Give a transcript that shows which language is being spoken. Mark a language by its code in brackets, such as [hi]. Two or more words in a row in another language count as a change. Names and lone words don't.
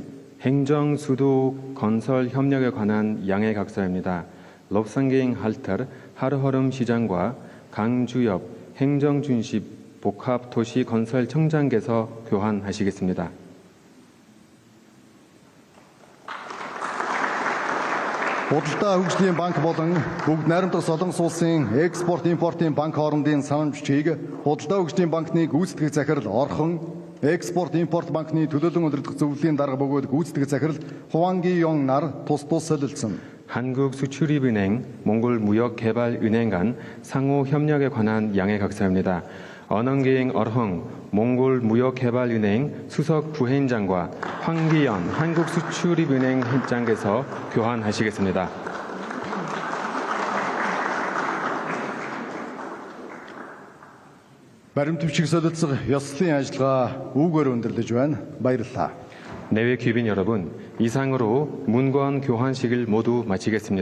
[ko] 행정 수도 건설 협력에 관한 양해 각서입니다. 롭상갱 할터 하르허름 시장과 강주엽 행정준십 복합도시건설청장께서 교환하시겠습니다. [mn] Худалдаа хөгжлийн банк болон бүгд найрамдах Солонгос улсын экспорт импортын банк хоорондын санамжчийг худалдаа хөгжлийн банкны гүйцэтгэх захирал Орхон, экспорт импорт банкны төлөөлөн удирдах зөвлөлийн дарга бөгөөд гүйцэтгэх захирал Хуанги 용 нар тус солилцсон. [ko] 한국수출입은행, 몽골무역개발은행 간 상호 협력에 관한 양해 각서입니다. 언언기행 어흥 몽골무역개발은행 수석 부회장과 황기연 한국수출입은행 회장께서 교환하시겠습니다. [mn] Баримтчиг солилцох ёслолын ажиллагаа үүгээр өндөрлөж байна. баярлалаа. [ko] 내외 귀빈 여러분, 이상으로 문건 교환식을 모두 마치겠습니다.